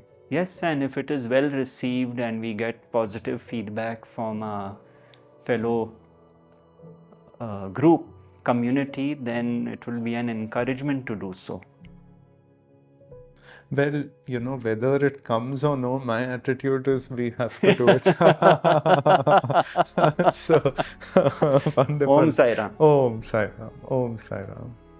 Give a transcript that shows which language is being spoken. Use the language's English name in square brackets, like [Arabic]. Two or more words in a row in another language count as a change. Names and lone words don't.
[English] Yes, and if it is well received and we get positive feedback from a fellow group, community, then it will be an encouragement to do so. Well, whether it comes or no, my attitude is we have to do it. So, wonderful. [Sanskrit] Om Sai Ram. Om Sai Ram. Om Sai Ram.